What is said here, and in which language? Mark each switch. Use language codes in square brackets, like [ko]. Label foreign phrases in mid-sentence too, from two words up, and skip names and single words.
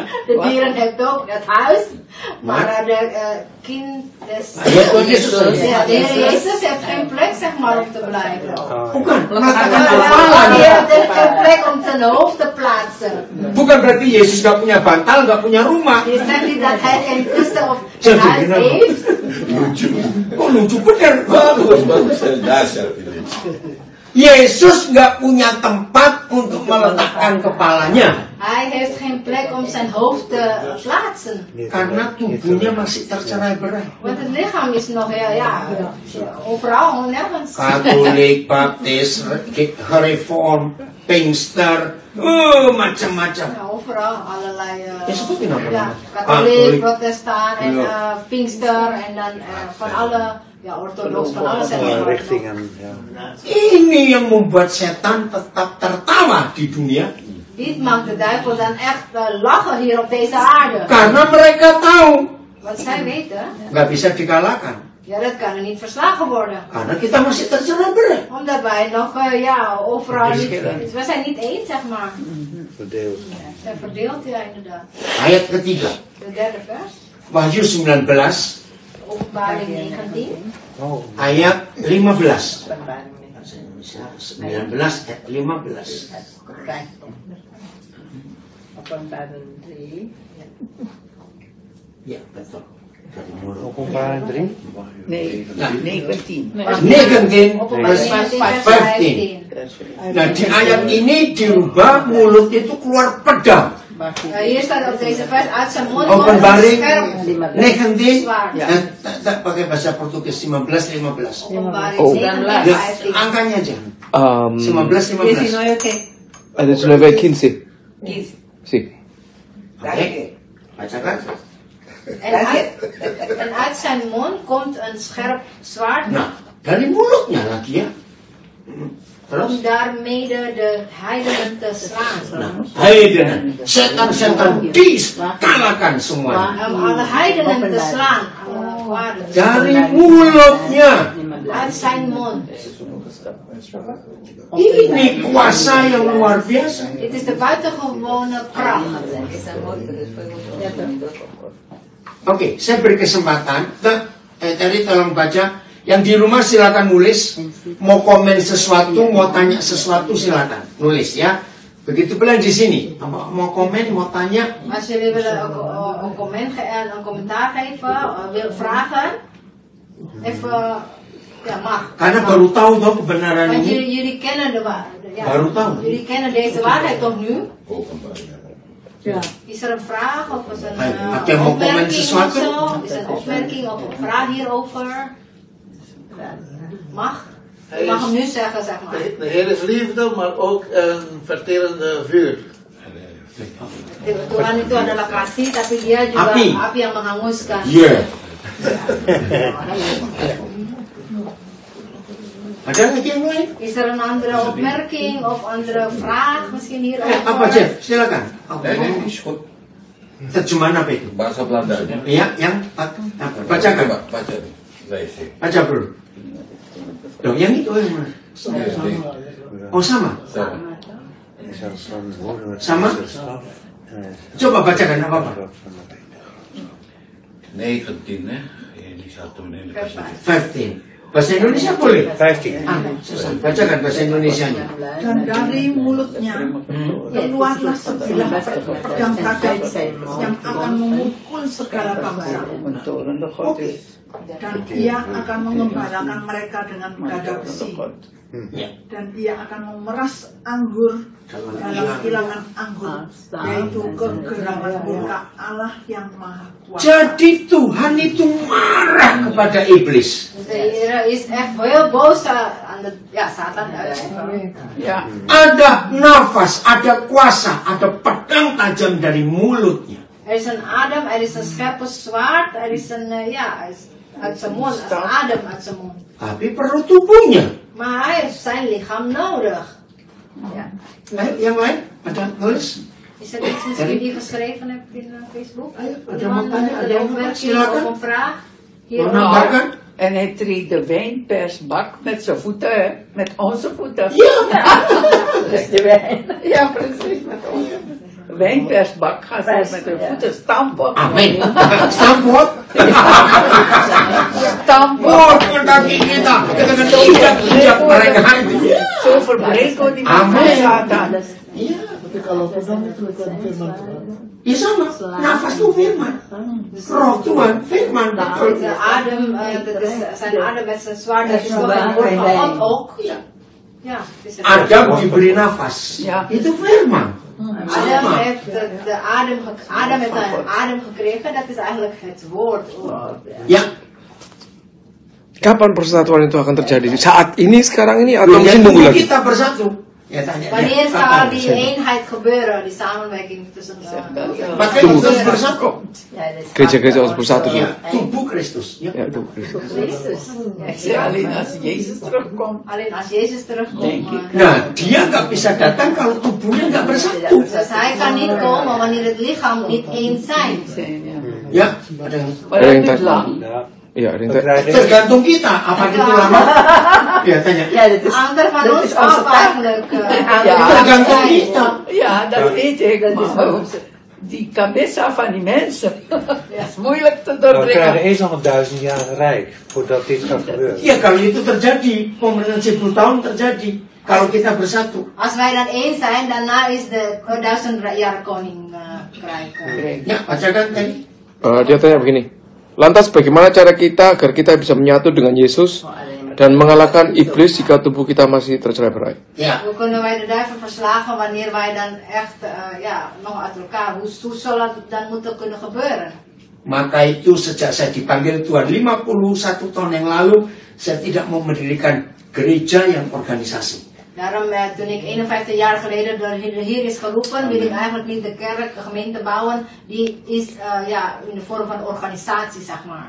[nl] De dieren heeft ook het huis. Maar de kind des... [id] Ya, Tuhan Yesus. [nl] Ja, de Heer Jezus heeft geen plek, zeg maar, om te blijven. [id] Bukan, [nl] Hij [id] meletakkan [nl] heeft [id] kepalanya. [nl] geen plek om zijn hoofd te plaatsen. [id] Bukan berarti Yesus nggak punya bantal, nggak punya rumah. [nl] Je zegt niet dat hij geen kussen of Zeg, een huis [id] kenapa? [nl] heeft. [id] Oh lucu bener. Bagus, dasar ini. Yesus nggak punya tempat untuk meletakkan kepalanya. [nl] Hij heeft geen plek om zijn hoofd te plaatsen. [id] Karena tubuhnya masih tercerai berai. [nl] Want het lichaam is nog overal, nergens. [id] Katolik, Baptis, Reform, Pinkster, macam-macam. [nl] Ja, overal allerlei. Ja, [id] sebutin apa ja, namanya? [nl] katholiek, protestant en Ja. Pinkster en dan van alle, orthodox, van alles en Alle wat. richtingen. Ja. [id] Ini yang membuat setan tetap tertawa di dunia. [nl] Dit maakt de duivel dan echt lachen hier op deze aarde. [id] Karena mereka tahu [nl] Want zij weten, [id] nggak bisa dikalahkan. [nl] ja, dat kan er niet verslagen worden. [id] Karena kita masih tercerai berai. [nl] Omdat wij nog, overal niet, we zijn niet eens, zeg maar. Verdeeld. We zijn verdeeld, ja, inderdaad. [id] Ayat ketiga, [nl] De derde vers, [id] Wahyu 19 [nl] Openbaring 19. Oh. [id] ayat 15. 19 ayat 15. [nl] Openbaring 3. [id] Ya, betul. Dari mulut. [nl] Openbaring 3. Nee, 19. 19 Openbaring [en] verse [nl] 19 vers 15. 15. [id] Nah, di ayat ini dirubah mulut itu keluar pedang. [nl] Hier staat op deze vers uit zijn mond Openbaring scherp 19 zwaard. [id] tak pakai bahasa Portugis 15. [nl] Openbaring Oh. 19 [id] Ya, [nl] vers 15. [id] angkanya aja. 19 15. [es] ¿qué? 15. 15. Sí. [id] Oke. Bacakan. [nl] En uit zijn mond komt een scherp zwaard [id] Nah, dari mulutnya lagi ya. Terus? [nl] om daarmede de heidenen te slaan. [id] Nah, heidenen, setan-setan dikalahkan semuanya. [nl] Om alle heidenen te slaan. Alle kwaden. [id] Dari mulutnya. [nl] Uit zijn mond. [id] Ini kuasa yang luar biasa. [nl] Dit is de buitengewone kracht. [id] Oke, saya beri kesempatan. Tadi tolong baca. Yang di rumah silakan nulis. Mau komen sesuatu, mau tanya sesuatu silakan nulis ya. Begitu pula di sini. Mau komen, mau tanya. [nl] Als jullie willen een commentaar geven, willen vragen, even, ja, mag. [id] Karena baru tahu toh kebenaran [nl] Want [id] ini. [nl] jullie kennen [id] Baru tahu. [nl] jullie kennen deze waarheid toch nu? Ja. Is er een vraag of is er een Heb je een opmerking of [id] sesuatu? [nl] zo? Is er een opmerking of een vraag hierover? Mag? Je mag hem nu zeggen, zeg maar. De Heer is liefde, maar ook een verterende vuur. [id] Tuhan itu adalah kasih, tapi dia juga Api. api yang menghanguskan. Iya. Ada lagi yang lain? [nl] Is er een andere opmerking of andere vraag misschien hierover? [id] Apa Jeff? Silakan. Ini disebut Terjemahan apa itu? bahasa Belanda. Iya, yang bacakan. Coba baca nih. Lees. Baca bro. Loh, yang itu yang mana? Oh sama. Sama? Coba bacakan apa-apa. [nl] 19 hè. Die staat toen in de 15. [id] Bahasa Indonesia boleh? 15. Susan, bacakan bahasa Indonesianya. Dan dari mulutnya keluarlah sebilah pedang tajam yang akan memukul segala bangsa. Dan ia akan mengembalakan mereka dengan dada besi. Dan ia akan memeras anggur dalam kilangan anggur, yaitu kegeraman murka Allah yang Maha Kuasa. Jadi Tuhan itu marah kepada iblis. [nl] Is echt heel boos aan de Satan. Ja. [id] Ada nafas, ada kuasa, ada pedang tajam dari mulutnya. [nl] Is een adem, is een scherpe zwaard, is een uit zijn mond, adem uit zijn mond. [id] Tapi perlu tubuhnya. [nl] Maar hij heeft zijn lichaam nodig. Ja. [id] Yang lain? Ada nulis? [nl] Is er iets misschien die geschreven hebt in Facebook? [id] Ada mau tanya, ada yang mau silakan. [nl] Een vraag? Hier En hij treedt de wijnpersbak met zijn voeten, hè? Met onze voeten. Ja! Dus de wijn. Ja, precies, met onze voeten. De wijnpersbak gaat hij met de voeten stampen. Amin. Stampot. Stampen. [id] Oh, kaki kita. Kita akan injak mereka. [nl] Zo verbreken die met Satan. [id] Iya. Tapi kalau pedang itu kan firman Tuhan. Ya sama, nafas itu firman. Roh Tuhan, firman. Betul. [nl] Zijn adem met zijn zwaard, dat is toch een woord van God ook. Ja. [id] Adam diberi nafas. [nl] Ja. [id] Itu firman. [nl] Adam heeft de adem gekregen, dat is eigenlijk het woord. [id] Ya. Kapan persatuan itu akan terjadi? Saat ini, sekarang ini, atau mungkin nunggu lagi? Kita bersatu. Ya tanya. [nl] Wanneer zal die eenheid gebeuren, die samenwerking tussen [id] Maka kita harus bersatu. Gereja-gereja harus bersatu. Ya, tubuh Kristus. Ya, tubuh Kristus. [nl] Alleen als Jezus terugkomt. Alleen als Jezus terugkomt. [id] Nah, dia nggak bisa datang kalau tubuhnya nggak bersatu. [nl] Dus hij kan niet komen wanneer het lichaam niet eens zijn. [id] Ya, [nl] Maar dat duurt lang. [id] Iya, tergantung kita. Apa itu lama? Ya, tanya. [nl] Ander van ons af eigenlijk. [id] Tergantung kita. [nl] Ja, dat weet ik. Maar die cabeza van die mensen, dat is moeilijk te Dan krijgen doordringen. eerst nog 1000 jaar rijk voordat dit gaat gebeuren. [id] Ya, kalau itu terjadi, pemerintahan 10 tahun terjadi. Kalau kita bersatu. [nl] Als wij dan eens zijn, daarna is de 1000 jaar koninkrijk. [id] Ya, bacakan tadi. Dia tanya begini. Lantas bagaimana cara kita agar kita bisa menyatu dengan Yesus dan mengalahkan iblis jika tubuh kita masih tercerai-berai? Ya. [nl] Hoe kunnen wij de duivel verslagen wanneer wij dan echt nog uit elkaar? Hoe zal dat dan moeten kunnen gebeuren? [id] Maka itu sejak saya dipanggil Tuhan 51 tahun yang lalu, saya tidak mau mendirikan gereja yang organisasi. [nl] Daarom, toen ik 51 jaar geleden door de Heer is geroepen, wil ik eigenlijk niet de kerk, de gemeente bouwen, die is in de vorm van organisatie, zeg maar.